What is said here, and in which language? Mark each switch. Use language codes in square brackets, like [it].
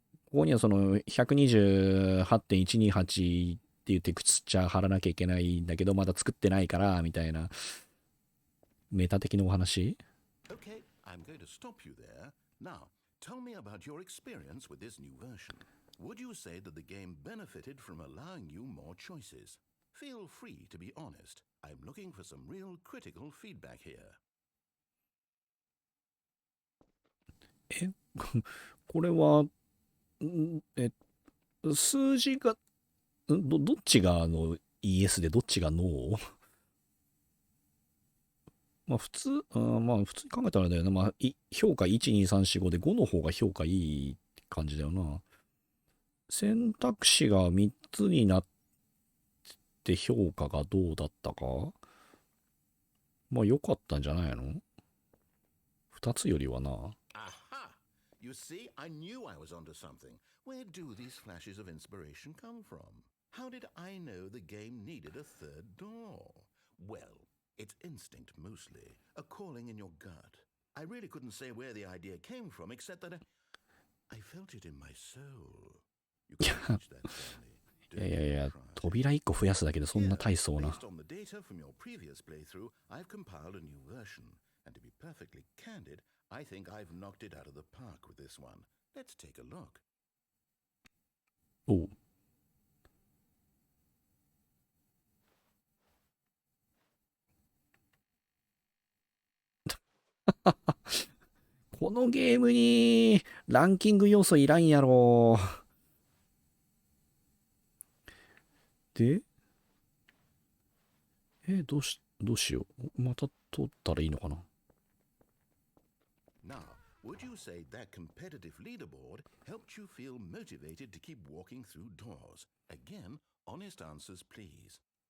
[ja] ここには128.128っていうテクスチャー貼らなきゃいけないんだけど、まだ作ってないから、みたいな、メタ的なお話？ [en] Okay, I'm going to stop you there. Now, tell me about your experience with this new version. Would you say that the game benefited from allowing you more choices? Feel free to be honest. I'm looking for some real critical feedback here. [ja] これは、数字が、どっちがイエスでどっちがノー？まあ普通に考えたらだよね。まあ評価1、2、3、4、5で5の方が評価いいって感じだよな。選択肢が3つになって評価がどうだったか？まあ良かったんじゃないの？ 2つよりはな。 [en] Aha! You see, I knew I was onto something. Where do these flashes of inspiration come from? How did I know the game needed a third door? Well, it's instinct mostly, a calling in your gut. I really couldn't say where the idea came from, except that I felt it in my soul. You can't teach that, Stanley. [ja] いやいやいや、扉1個増やすだけでそんな大層な。 [en] Based on the data from your previous playthrough, I've compiled a new version. And to be perfectly candid, I think I've knocked it out of the park with this one. Let's take a look. [ja] おう。このゲームにランキング要素いらんやろ。で、どうしよう。また通ったらいいのかな。 [en] Now, would you say that competitive leaderboard helped you feel motivated to keep walking through doors? Again, honest answers, please.